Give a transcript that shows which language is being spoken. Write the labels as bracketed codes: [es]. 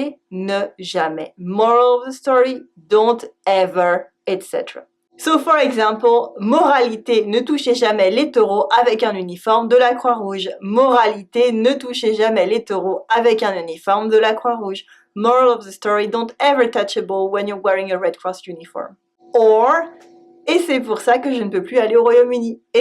[en] Moral of the story, don't ever, etc. So for example, [fr] moralité, ne touchez jamais les taureaux avec un uniforme de la Croix-Rouge. Moralité, ne touchez jamais les taureaux avec un uniforme de la Croix-Rouge. [en] Moral of the story, don't ever touch a bull when you're wearing a Red Cross uniform. [fr] Or, et c'est pour ça que je ne peux plus aller au Royaume-Uni.